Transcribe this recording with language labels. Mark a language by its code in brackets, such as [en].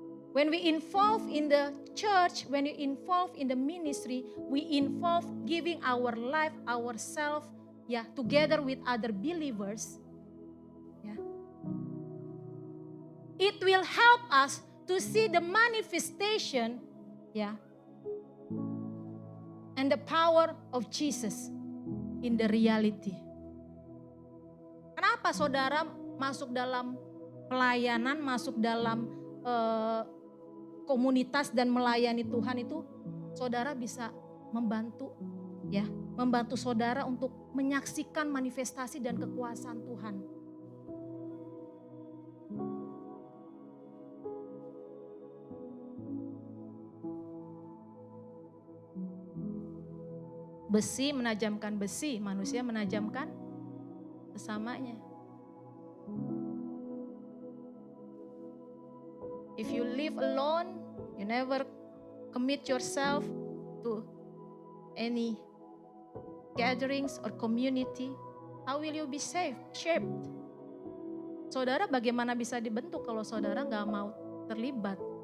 [en] When we involve in the church, when we involve in the ministry, we involve giving our life, ourselves, ya, together with other believers. Ya. It will help us to see the manifestation, ya, and the power of Jesus in the reality. [id] Kenapa saudara masuk dalam pelayanan, masuk dalam komunitas dan melayani Tuhan itu, saudara bisa membantu, ya, membantu saudara untuk menyaksikan manifestasi dan kekuasaan Tuhan. Besi menajamkan besi, manusia menajamkan sesamanya. [en] If you live alone, you never commit yourself to any gatherings or community, how will you be shaped? [id] Saudara bagaimana bisa dibentuk kalau saudara gak mau terlibat?